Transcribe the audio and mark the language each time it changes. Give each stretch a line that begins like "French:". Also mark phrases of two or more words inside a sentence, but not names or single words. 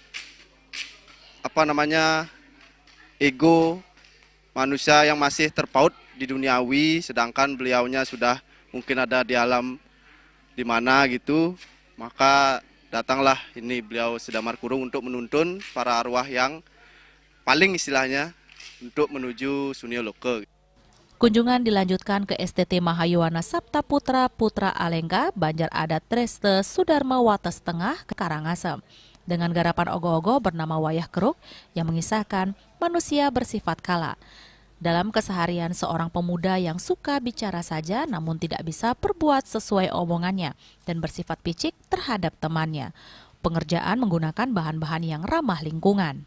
Indonesian: ego manusia yang masih terpaut di duniawi, sedangkan beliaunya sudah mungkin ada di alam di mana gitu, maka datanglah ini beliau Damar Kurung untuk menuntun para arwah yang paling istilahnya untuk menuju Sunia Loka. Kunjungan dilanjutkan ke STT Mahayowana Sabta Putra, Putra Alengka, Banjar Adat Dreste Sudarma Wates Tengah, Karangasem. Dengan garapan ogoh-ogoh bernama Wayah Keruk yang mengisahkan manusia bersifat kala. Dalam keseharian seorang pemuda yang suka bicara saja namun tidak bisa berbuat sesuai omongannya dan bersifat picik terhadap temannya. Pengerjaan menggunakan bahan-bahan yang ramah lingkungan.